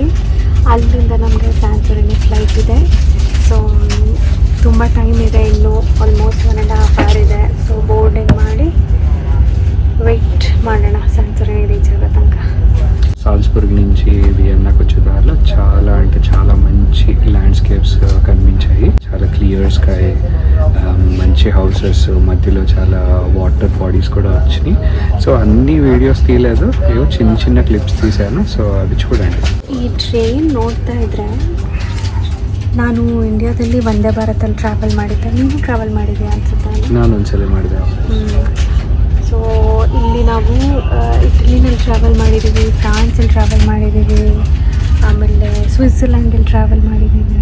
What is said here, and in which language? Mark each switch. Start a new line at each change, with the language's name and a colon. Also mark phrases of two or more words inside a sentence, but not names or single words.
Kannada: ಅಲ್ಲಿಂದ ನಮಗೆ ಸ್ಯಾಂಟೋರಿನಿ ಫ್ಲೈಟ್ ಇದೆ. ಸೊ ತುಂಬ ಟೈಮ್ ಇದೆ, ಇನ್ನೂ
English: almost 1.5 hour
Kannada: ಇದೆ.
English: so boarding
Kannada: ಮಾಡಿ ವೆಯ್ಟ್ ಮಾಡೋಣ ಸ್ಯಾಂಟೋರಿನಿ ರೀಚ್ ಆಗೋ ತನಕ.
Telugu: సాల్స్బర్గ్ నుంచి వియన్నాకి వచ్చే దారిలో చాలా అంటే చాలా మంచి ల్యాండ్స్కేప్స్ కనిపించాయి. చాలా
English: clear sky,
Telugu: మంచి హౌసెస్, మధ్యలో చాలా
English: water bodies
Telugu: కూడా వచ్చినాయి. సో అన్ని వీడియోస్ తీయలేదు, ఏవో చిన్న చిన్న క్లిప్స్ తీశాను. సో అవి చూడండి.
Kannada: ಈ ಟ್ರೈನ್ ನೋಡ್ತಾ ಇದ್ರೆ ನಾನು ಇಂಡಿಯಾದಲ್ಲಿ ವಂದೇ ಭಾರತಲ್ಲಿ ಟ್ರಾವೆಲ್ ಮಾಡಿದ್ದೆ. ನೀವು ಟ್ರಾವೆಲ್ ಮಾಡಿದ್ಯಾ ಅನ್ಸುತ್ತೆ? ನಾನು ಒಂದ್ಸಲ ಮಾಡಿದೆ. ಸೊ ಇಲ್ಲಿ ನಾವು ಇಟಲಿನಲ್ಲಿ ಟ್ರಾವೆಲ್ ಮಾಡಿದ್ದೀವಿ, ಫ್ರಾನ್ಸಲ್ಲಿ ಟ್ರಾವೆಲ್ ಮಾಡಿದ್ದೀವಿ, ಆಮೇಲೆ ಸ್ವಿಟ್ಜರ್ಲ್ಯಾಂಡಲ್ಲಿ ಟ್ರಾವೆಲ್ ಮಾಡಿದ್ದೀವಿ.